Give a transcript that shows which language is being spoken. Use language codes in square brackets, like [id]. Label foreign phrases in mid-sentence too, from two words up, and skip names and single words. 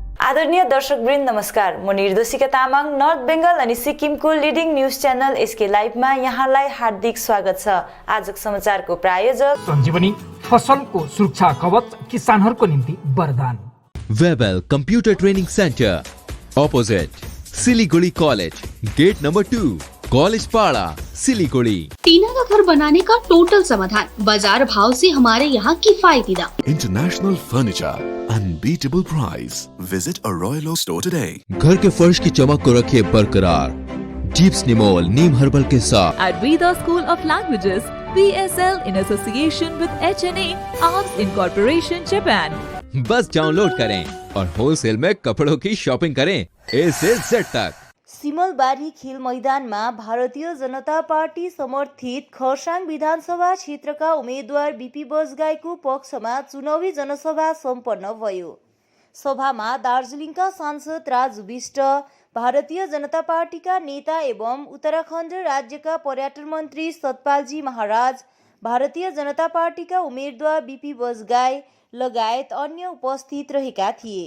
[ne] आदरणीय दर्शकवृन्द नमस्कार। म निर्देशिका तामाङ नर्थ बेंगल अनि सिक्किमको [en] leading news channel [ne] एसके लाइभमा यहाँलाई हार्दिक स्वागत छ। आजको समाचारको प्रायोजक सञ्जीवनी फसलको सुरक्षा कवच, किसानहरूको निम्ति वरदान। [en] Webel Computer Training Center Opposite Siliguri College, Gate Number 2, College Para, Siliguri. [hi] टीना का घर बनाने का टोटल समाधान, बाजार भाव से हमारे यहाँ किफायती दाम। [en] International Furniture, unbeatable price. Visit a Royal Oak store today. [hi] घर के फर्श की चमक को रखिए बरकरार जीप्स निमोल नीम हर्बल के साथ। [en] At Veda School of Languages, VSL in association with HNA Arms Incorporation Japan. [hi] बस डाउनलोड करें और होलसेल में कपड़ों की शॉपिंग करें A से Z तक। [ne] सिमलबारी खेल मैदानमा भारतीय जनता पार्टी समर्थित खरसाङ विधानसभा क्षेत्रका उम्मेद्वार बीपी बजगाईको पक्षमा चुनावी जनसभा सम्पन्न भयो। सभामा दार्जिलिङका सांसद राजु विष्ट, भारतीय जनता पार्टीका नेता एवं उत्तराखण्ड राज्यका पर्यटन मन्त्री सतपालजी महाराज, भारतीय जनता पार्टीका उम्मेद्वार बीपी बजगाई लगायत अन्य उपस्थित रहेका थिए।